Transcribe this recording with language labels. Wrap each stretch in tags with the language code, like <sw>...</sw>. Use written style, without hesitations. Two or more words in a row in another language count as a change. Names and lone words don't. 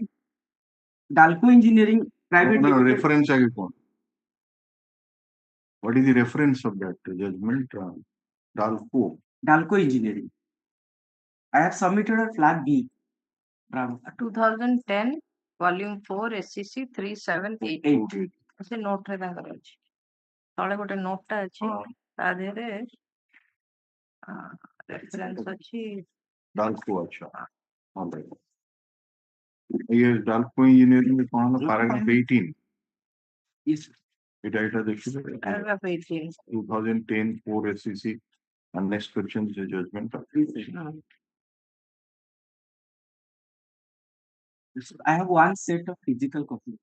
<en>Dalco Engineering Private No, Limited. reference again. What is the reference of that judgment? Dalco Engineering. I have submitted a flag B.</en> <or>2010 volume 4 SCC 3788 ସେ ନୋଟ ରେ ତାଙ୍କର ଅଛି ତଳେ ଗୋଟେ ନୋଟ ଟା ଅଛି ତା ଦେହରେ ରେଫରେନ୍ସ ଅଛି</or> <en>Dalco acha. All right. Yes, Dalco Engineering is on paragraph 18. Yes. Paragraph 18. 2010 4 SCC and next question is a judgment. I have one set of physical copies.</en>